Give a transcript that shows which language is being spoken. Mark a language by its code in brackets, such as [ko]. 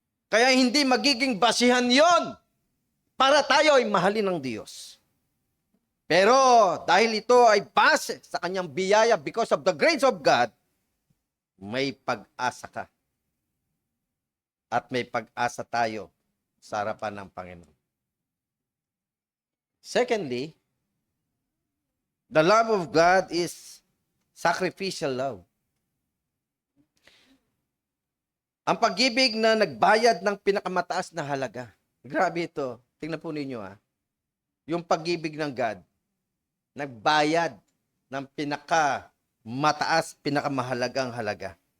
[tl] Kaya hindi magiging basihan yon para tayo ay mahalin ng Diyos. Pero dahil ito ay base sa kanyang biyaya [en] because of the grace of God, [tl] may pag-asa ka. At may pag-asa tayo sa harapan ng Panginoon. [en] Secondly, the love of God is sacrificial love. [tl] Ang pag-ibig na nagbayad ng pinakamataas na halaga. Grabe ito. Tingnan po ninyo Yung pag-ibig ng God, nagbayad ng pinakamataas, pinakamahalagang halaga.